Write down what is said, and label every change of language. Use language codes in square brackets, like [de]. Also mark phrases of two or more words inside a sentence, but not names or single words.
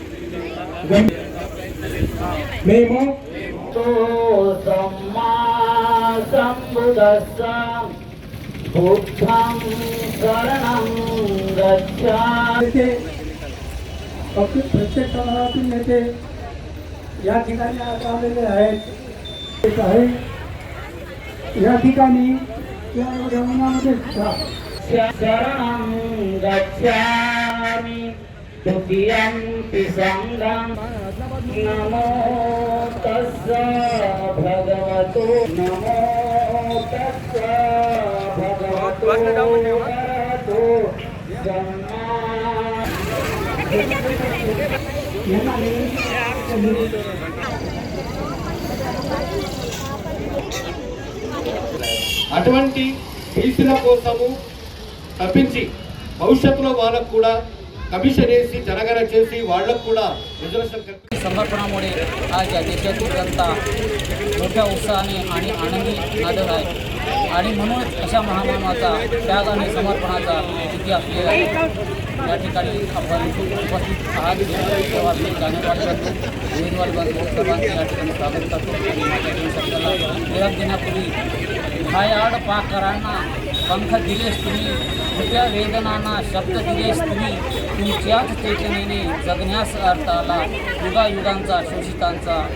[mr] మేము प्रत्येक समाजातील नेते या ठिकाणी आज आलेले आहेत. या ठिकाणी या उन्हामध्ये [pi] शरणं गच्छामि द्वितीयंपि संघं नमो तस्स भगवतो नमो तस्स भगवतो वरदो [te] అటువంటి బీసీల కోసము తప్పించి భవిష్యత్తులో వాళ్ళకు కూడా कमिशन వేసి జనగణ చేసి వాళ్ళకు కూడా రిజర్వేషన్ [mr] समर्पणामुळे आज या देशातील जनता मोठ्या उत्साहाने आणि आनंदी नांदत आहे आणि म्हणूनच अशा महामानवाचा त्याग आणि समर्पणाचा इतिहास लिहिला आहे. या ठिकाणी आपण उपस्थित आहात तेव्हा मी जानेवारी करतो उमेदवार बंधू सर्वांचे या ठिकाणी स्वागत करतो आणि माझ्या शब्दाला निरोप देण्यापूर्वी भयाड पाकरांना पंख दिलेस तुम्ही मोठ्या वेदनांना शब्द दिलेस तुम्ही तुमच्याच चेतनेने जगण्यास अर्थ आला युगायुगांचा शोषितांचा